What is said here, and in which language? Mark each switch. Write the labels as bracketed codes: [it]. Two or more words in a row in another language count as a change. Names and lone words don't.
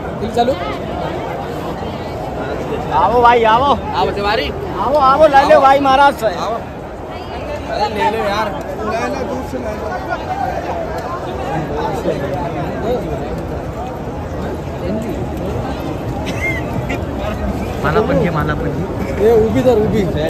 [hi] गाडी चालू. आओ भाई आओ आओ तिवारी. आओ आओ ले लो भाई महाराज. आओ. अरे ले लो यार. दूर से [mr] मला पण ये उभी तर उभी.